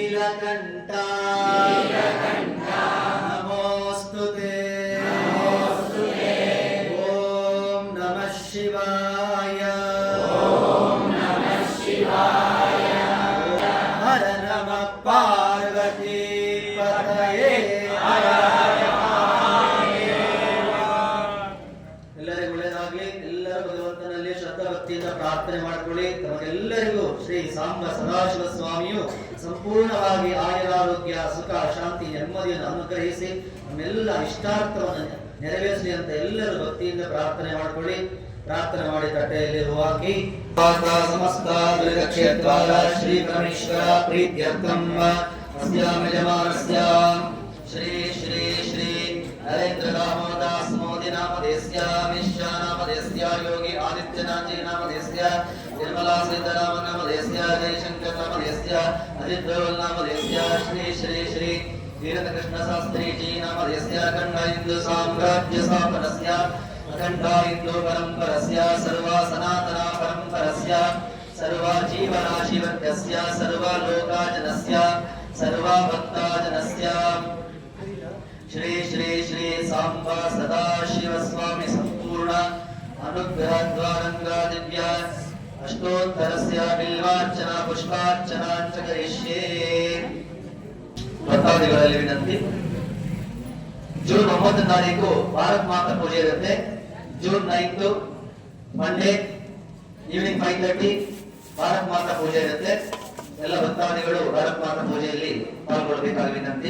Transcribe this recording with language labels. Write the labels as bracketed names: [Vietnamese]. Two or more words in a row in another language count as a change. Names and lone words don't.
[Sanskrit] नीलकण्ठा नमोस्तुते ॐ नमः शिवाय हर नमः पार्वती पतये हर हर महादेव। [Kannada] ಎಲ್ಲರಿಗೂ ಒಳ್ಳೆಯದಾಗಲಿ. ಎಲ್ಲರೂ ಭಗವಂತನಲ್ಲಿ ಶ್ರದ್ಧಾ ಭಕ್ತಿಯಿಂದ ಪ್ರಾರ್ಥನೆ ಮಾಡಿಕೊಳ್ಳಿ. ತಮಗೆಲ್ಲರಿಗೂ ಶ್ರೀ ಸಾಂಬ ಸದಾಶಿವ ಸ್ವಾಮಿಯು ಸಂಪೂರ್ಣವಾಗಿ ಆಯುರಾರೋಗ್ಯ ಸುಖ ಶಾಂತಿ ನೆಮ್ಮದಿಯನ್ನು ಅನುಗ್ರಹಿಸಿ ನಮ್ಮೆಲ್ಲ ಇಷ್ಟಾರ್ಥವನ್ನು ನೆರವೇರಿಸಲಿ ಅಂತ ಎಲ್ಲರೂ ಭಕ್ತಿಯಿಂದ ಪ್ರಾರ್ಥನೆ ಮಾಡಿಕೊಳ್ಳಿ. ಪ್ರಾರ್ಥನೆ ಮಾಡಿ ತಟ್ಟೆಯಲ್ಲಿ ಹಾಕಿ [Sanskrit] ಸಮಸ್ತ ಕ್ಷೇತ್ರ ಶ್ರೀ ಪರಮೇಶ್ವರ ಪ್ರೀತ್ಯರ್ಥಂ ಅಸ್ಯಾಮ ಯಜಮಾನಸ್ಯ ಶ್ರೀ ಶ್ರೀ ಶ್ರೀ ನರೇಂದ್ರ ದಾಮೋದಾಸ್ ಮೋದಿ ನಾಮಧೇಸ್ಯ ಮಿಶ್ರ ನಾಮಧೇಸ್ಯ ಯೋಗಿ ಆದಿತ್ಯನಾಥಿ ನಾಮಧೇಸ್ಯ ನಿರ್ಮಲಾ ಸೀತಾರಾಮ ನಾಮಧೇಸ್ಯ ಜಯಶಂಕರ್ ನಾಮಧೇಸ್ಯ ಅಜಿತ್ ಧೋಲ್ ನಾಮಧೇಸ್ಯ ಶ್ರೀ ಶ್ರೀ ಶ್ರೀ वीरत कृष्ण शास्त्री जी नामधेस्य अखंड हिंदू साम्राज्य स्थापनस्य अखंड हिंदू परंपरस्य सर्वा सनातना परंपरस्य सर्वा जीवराशिवर्गस्य सर्वा लोकाजनस्य सर्वा भक्ताजनस्य श्री श्री श्री सांब सदाशिव स्वामी संपूर्ण अनुग्रह द्वारंगा दिव्य अष्टोत्तरस्य बिल्वार्चना पुष्पार्चना च करिष्ये। [Kannada] ಭಕ್ತಾದಿಗಳಲ್ಲಿ ವಿನಂತಿ. ಜೂನ್ 9 ತಾರೀಕು ಭಾರತ್ ಮಾತಾ ಪೂಜೆ ಇರುತ್ತೆ. ಜೂನ್ 9 [English] Monday evening [Kannada] 5:30 ಭಾರತ್ ಮಾತಾ ಪೂಜೆ ಇರುತ್ತೆ. ಎಲ್ಲ ಭಕ್ತಾದಿಗಳು ಭಾರತ್ ಮಾತಾ ಪೂಜೆಯಲ್ಲಿ ಪಾಲ್ಗೊಳ್ಳಬೇಕಾದ ವಿನಂತಿ.